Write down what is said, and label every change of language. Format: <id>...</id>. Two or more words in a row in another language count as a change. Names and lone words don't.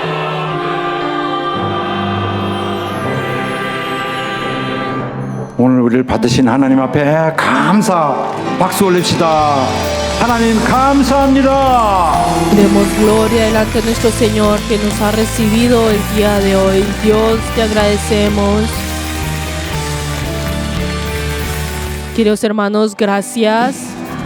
<ko>오늘 우리를 은혜를 받으신 하나님 앞에 감사 박수 올립시다. 하나님 감사합니다.</ko> <es>Demos gloria delante de nuestro Señor que nos ha recibido el día de hoy. Dios, te agradecemos. Queridos hermanos, gracias</es>